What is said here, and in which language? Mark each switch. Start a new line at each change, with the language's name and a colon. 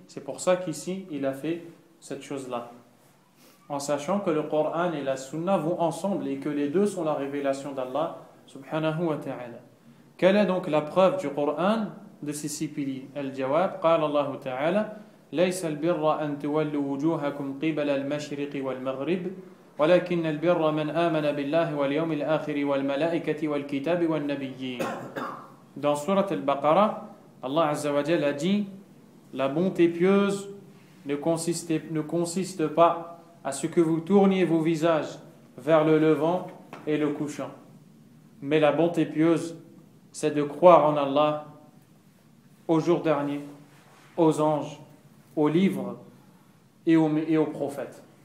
French: C'est pour ça qu'ici il a fait cette chose-là. En sachant que le Coran et la Sunna vont ensemble et que les deux sont la révélation d'Allah subhanahu wa ta'ala. Quelle est donc la preuve du Coran de ces 6 piliers?
Arabic: Al-Jawab, قال الله تعالى ليس البر أن تولوا وجوهكم قبل المشرق والمغرب ولكن البر من آمن بالله واليوم الآخر والملائكة والكتاب والنبيين.
French: dans Surat Al-Baqarah, Allah Azza wa Jalla a dit: la bonté pieuse ne consiste pas à ce que vous tourniez vos visages vers le levant et le couchant. Mais la bonté pieuse, c'est de croire en Allah, au jour dernier, aux anges, aux livres et aux prophètes.